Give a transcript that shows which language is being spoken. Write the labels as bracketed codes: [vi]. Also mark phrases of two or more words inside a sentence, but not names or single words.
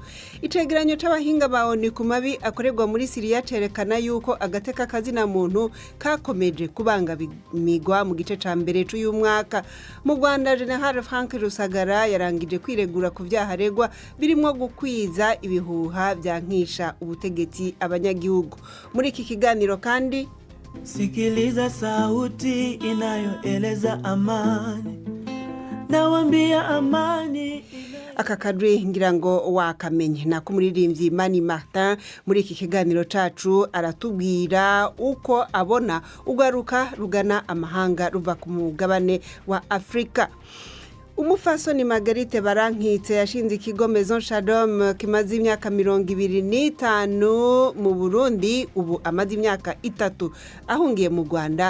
[rn] Icegeranyo c'abahinga ba ONU ku mabi akorerwa muri Syria cerekana yuko agateka kazina muntu kakomeje kubangamirwa mu gice ca mbere c'uyu mwaka. Mu Rwanda, General Frank Rusagara yarangije kwiregura ku vyaharegwa birimo gukwiza ibihuha vyankisha ubutegetsi abanyagihugu. Muri iki kiganiro kandi [sw] sikiliza sauti inayoeleza amani, nawambia amani. [rn] Aka kadri ngira ngo wakamenye nako muririmbyi Mani Martin muri iki kiganiro cacu aratubwira uko abona ugaruka rugana amahanga ruva ku mugabane wa Afrika. Umufasoni Marguerite Barankitse yashinze ikigo Maison Shalom kimaze imyaka 25 mu Burundi, ubu amaze imyaka 3 ahungiye mu Rwanda.